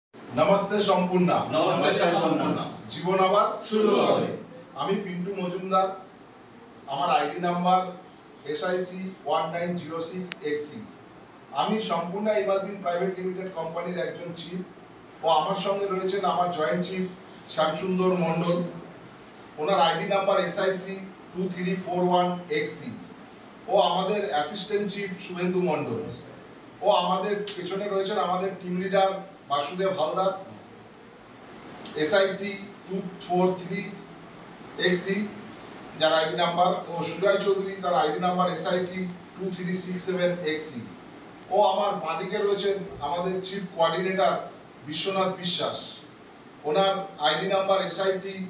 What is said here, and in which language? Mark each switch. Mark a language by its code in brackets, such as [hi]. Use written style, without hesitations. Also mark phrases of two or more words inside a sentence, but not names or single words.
[bn] নমস্তে সম্পূর্ণা। নমস্তে সম্পূর্ণা। জীবন আবার শুরু হবে। আমি পিন্টু মজুমদার, আমার আইডি নম্বর SIC 1906XC। আমি সম্পূর্ণা ইমাজিন প্রাইভেট লিমিটেড কোম্পানির একজন চিফ ও আমার সঙ্গে রয়েছেন আমার জয়েন্ট চিফ শ্যামসুন্দর মণ্ডল। ওনার আইডি নম্বর SIC 2341XC ও আমাদের অ্যাসিস্ট্যান্ট চিফ শুভেন্দু মণ্ডল ও আমাদের পেছনে রয়েছেন আমাদের টিম লিডার বাসুদেব হালদার SIT 243XC যার আইডি নাম্বার ও সুজয় চৌধুরী তার আইডি নাম্বার SIT 2367XC ও আমার বাদিকে রয়েছেন আমাদের চিফ কোঅর্ডিনেটর বিশ্বনাথ বিশ্বাস ওনার আইডি নাম্বার SIT